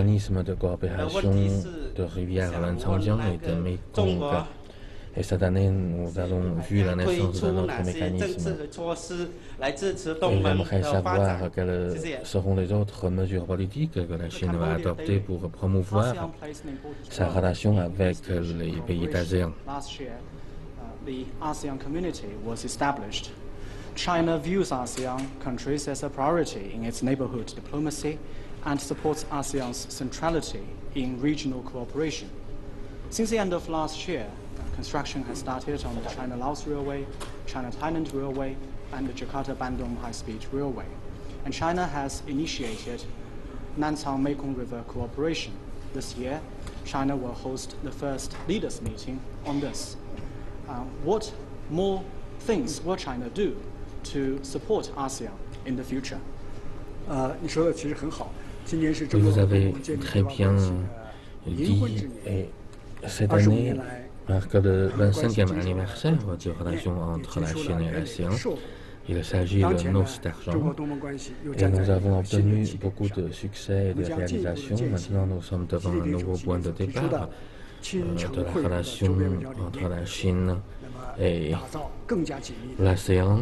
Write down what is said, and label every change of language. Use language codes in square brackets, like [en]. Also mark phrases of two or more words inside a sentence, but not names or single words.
[zh] 问题是，中国推出哪些政策和措施来支持东盟的发展？谢谢。 [en] The ASEAN community was established. China views ASEAN countries as a priority in its neighborhood diplomacy and supports ASEAN's centrality in regional cooperation. Since the end of last year, construction has started on the China-Laos Railway, China-Thailand Railway, and the Jakarta-Bandung High-Speed Railway. And China has initiated Nanchang-Mekong River cooperation. This year, China will host the first leaders' meeting on this. What more things will China do to support ASEAN in the future? [zh] 你说的其实很好。今年是中国建立银婚之年，25年来 [fr] ，marque le 25e anniversaire des relations entre la Chine et l'ASEAN. Il s'agit de noces d'argent. Et nous avons obtenu beaucoup de succès et de réalisations. Maintenant, nous sommes devant un nouveau point de départ de la relation entre la Chine et l'ASEAN.